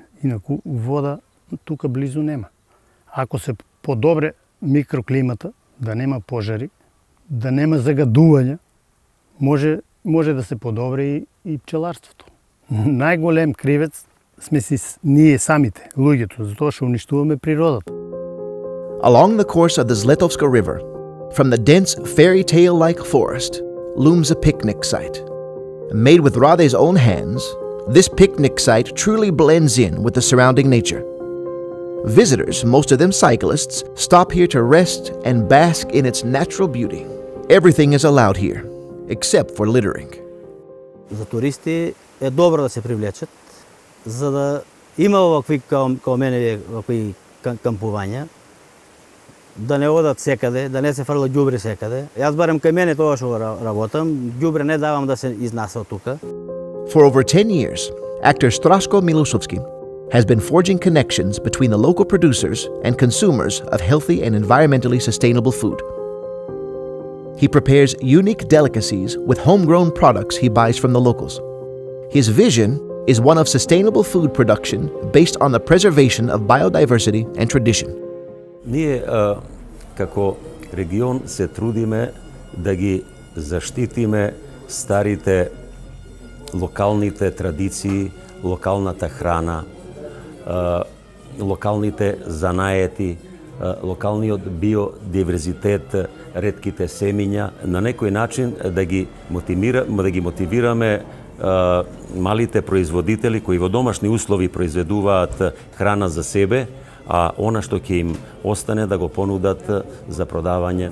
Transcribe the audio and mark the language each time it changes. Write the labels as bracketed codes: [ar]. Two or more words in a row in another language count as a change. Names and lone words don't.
[mk] Инаку вода тука близу нема. Ако се подобре микроклимата, да нема пожари, да нема загадувања, може да се подобри и пчеларството. Најголем кривец сме си ние самите, луѓето, затоа што уништуваме природата. [en] Along the course of the Zletovska River, from the dense fairy tale-like forest, looms a picnic site. Made with Rade's own hands, this picnic site truly blends in with the surrounding nature. Visitors, most of them cyclists, stop here to rest and bask in its natural beauty. Everything is allowed here, except for littering. [mk] За туристи е добро да се привлечат, за да Има овакви као мене овакви кампувања, да не одат секаде, да не се фрла ѓубре секаде. Јас барем кај мене тоа што работам, ѓубре не давам да се изнаса од тука. [en] For over 10 years, actor Straško Milosovski has been forging connections between the local producers and consumers of healthy and environmentally sustainable food. He prepares unique delicacies with homegrown products he buys from the locals. His vision is one of sustainable food production based on the preservation of biodiversity and tradition. [mk] Ние како регион се трудиме да ги заштитиме старите локалните традиции, локалната храна, локалните занаети, локалниот биодиверзитет, ретките семиња, на некој начин да ги мотивираме малите производители кои во домашни услови произведуваат храна за себе, а она што ќе им остане да го понудат за продавање.